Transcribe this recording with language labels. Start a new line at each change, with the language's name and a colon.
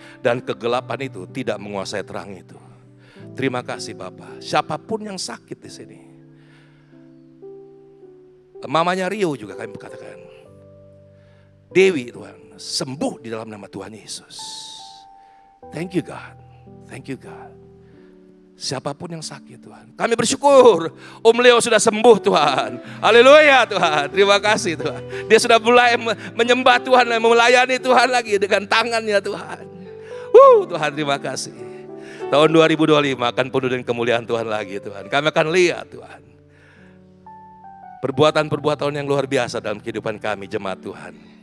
Indonesian: Dan kegelapan itu tidak menguasai terang itu. Terima kasih Bapa. Siapapun yang sakit di sini. Mamanya Rio juga kami katakan. Dewi Tuhan, sembuh di dalam nama Tuhan Yesus.
English: Thank you God, thank you God.
Indonesian: Siapapun yang sakit Tuhan, kami bersyukur Om Leo sudah sembuh Tuhan. Haleluya Tuhan, terima kasih Tuhan. Dia sudah mulai menyembah Tuhan dan melayani Tuhan lagi dengan tangannya Tuhan. Tuhan terima kasih. Tahun 2025 akan penuh dengan kemuliaan Tuhan lagi Tuhan. Kami akan lihat Tuhan perbuatan-perbuatan yang luar biasa dalam kehidupan kami jemaat Tuhan.